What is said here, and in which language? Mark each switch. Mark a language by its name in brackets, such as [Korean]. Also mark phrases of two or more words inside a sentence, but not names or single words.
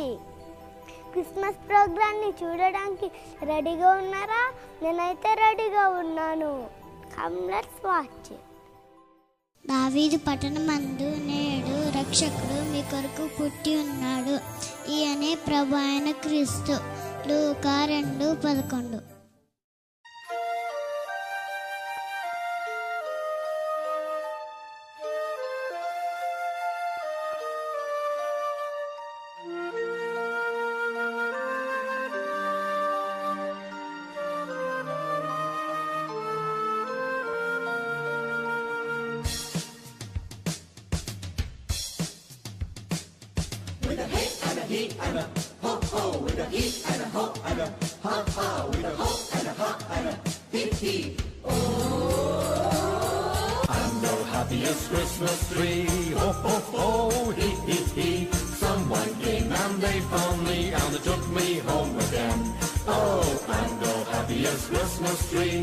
[Telugu] క్రిస్మస్ ప్రోగ్రామ్ని చూడడానికి రెడీగా ఉన్నారా? నేనైతే రెడీగా ఉన్నాను. [English] come let's watch. [Telugu] దావీదు పట్టణమందు నేడు రక్షకుడు మీ కొరకు పుట్టి ఉన్నాడు. ఈయనే ప్రభు అయిన క్రీస్తు. లూకా 2:11. [English] With a hey and a he and a ho ho, with a he and a ho and a ha ha, with a ho and a ha and a he he. Oh, I'm the happiest Christmas tree. Ho ho ho, he he he. Someone came and they found me and they took me home again. Oh, I'm the happiest Christmas tree.